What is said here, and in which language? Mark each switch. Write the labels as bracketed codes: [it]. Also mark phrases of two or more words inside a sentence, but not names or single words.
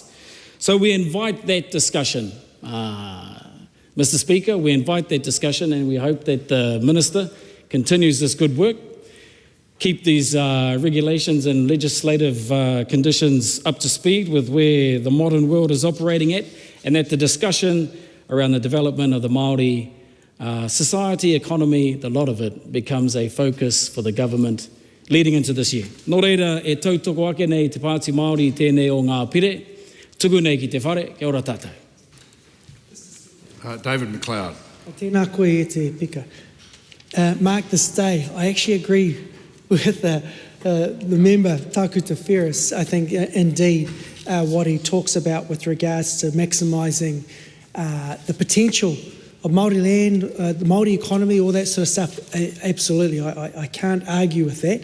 [en] So we invite that discussion. Mr Speaker, we invite that discussion, and we hope that the Minister continues this good work, keep these regulations and legislative conditions up to speed with where the modern world is operating at, and that the discussion around the development of the Māori society, economy, the lot of it, becomes a focus for the government leading into this year. [mi] Nō reira, e tautoko ake nei te Pāti Māori tēnei o ngā pire, tuku nei ki te whare, kia ora tātou. David McLeod. Tēnā koe e te pika. [en] Mark this day, I actually agree with the member Takuta Ferris. I think indeed what he talks about with regards to maximising the potential of Māori land, the Māori economy, all that sort of stuff, absolutely, I can't argue with that.